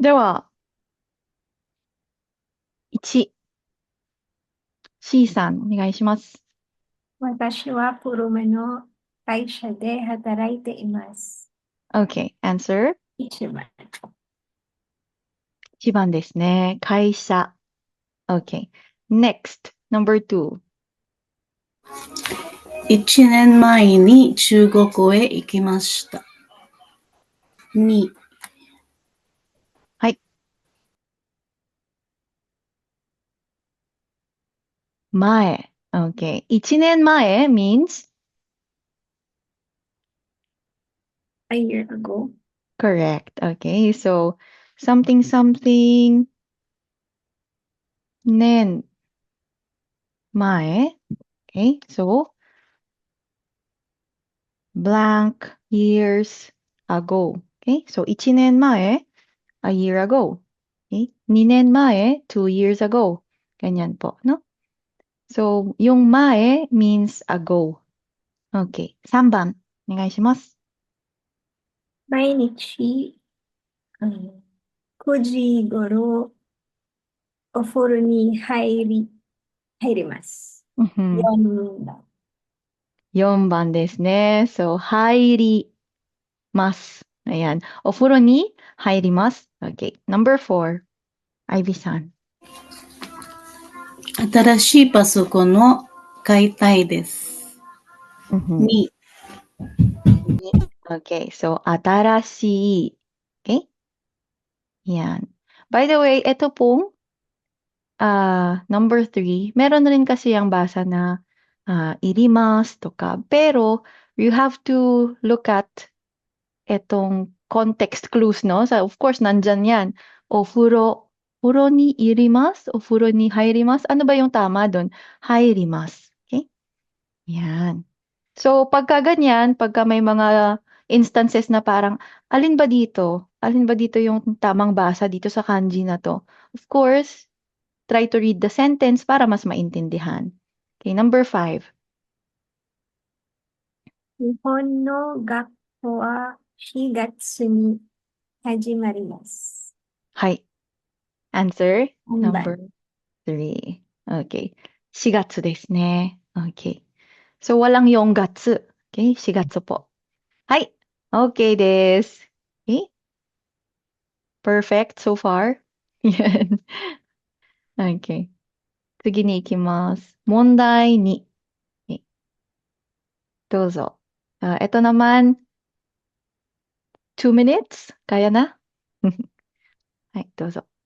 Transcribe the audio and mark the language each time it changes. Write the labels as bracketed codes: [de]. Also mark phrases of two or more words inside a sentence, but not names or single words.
[ja] では、1、C さん、お願いします。私は車の会社で働いています。 [en] Okay, answer. [ja] 1番。 1番ですね。会社。Okay. [en] Next, number 2. [ja] 1年前に中国へ行きました。2、はい。前。Okay. 1年前 means [en] A year ago. correct. Okay. So, something, something, [ja] 年、前. [en] Okay. So, blank years ago. Okay. So, 1年前 a year ago. Okay? 2年前 2 years ago. [tl] Ganyan po, no? [en] So, yung mae means ago. [ja] Okay. 3番、お願いします。毎日、9時頃お風呂に入ります。うん 4番。 4番ですね。So, 入ります。Ayan. お風呂に入ります。Okay. Number 4. Ivy さん。新しいパソコンを買いたいです。2、 Okay. So, 新しい。Okay? [tl] Yan. [en] By the way, [tl] ito pong number 3, meron rin kasi ang basa na irimas to ka. Pero, [en] you have to look at etong context clues, no? So, of course, [tl] nandyan yan. [ja] 風呂にいりますお風呂に入ります. [tl] Ano ba yung tama doon? Hairimas. Okay? Yan. So, pagka ganyan, pagka may mga instances na parang, alin ba dito? Alin ba dito yung tamang basa dito sa kanji na to? [en] Of course, try to read the sentence [tl] para mas maintindihan. [en] Okay, number 5. [ja] 日本の学校は4月に始まります。はい。Answer 3 [en] number [ja] 番。 3. Okay. 4月ですね。Okay. [tl] So, walang yung gatsu. Okay, 4月po. [ja] はい。Okay です。Okay? [en] Perfect so far? [tl] Yan. [ja] Okay. 次に行きます。 [tl] 問題2。Okay, どうぞ。ito naman, 2 minutes? Kaya na? [ja] はい、どうぞ。